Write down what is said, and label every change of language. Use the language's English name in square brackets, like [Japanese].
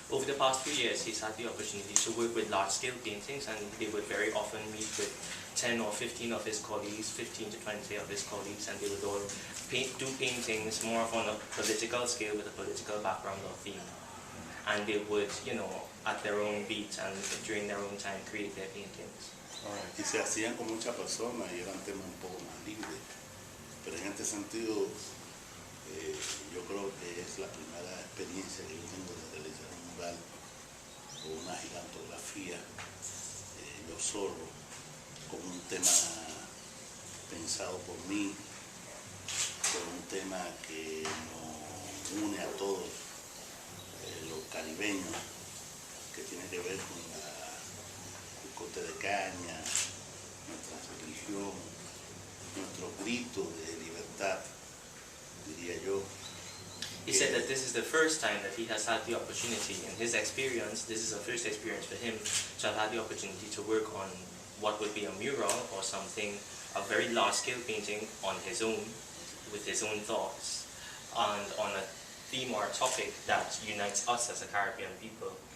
[English] Over the past few years, he's had the opportunity to work with large-scale paintings, and they would very often meet with 10 or 15 of his colleagues, 15 to 20 of his colleagues, and they would all do paintings more on a political scale with a political background or theme. And they would, at their own beat and during their own time, create their paintings. [Spanish] Y se hacían con muchas personas y eran temas un poco más libres. Pero en este sentido, yo creo que es la primera experiencia que yo tengo de realizar un mural o una gigantografía yo solo, con un tema pensado por mí, con un tema que nos une a todos los caribeños, que tiene que ver con el corte de caña, nuestra religión, nuestro grito de libertad, diría yo. [English] He said that this is the first time that he has had the opportunity, in his experience, this is a first experience for him, to have had the opportunity to work on what would be a mural or something, a very large-scale painting on his own, with his own thoughts, and on a theme or a topic that unites us as a Caribbean people.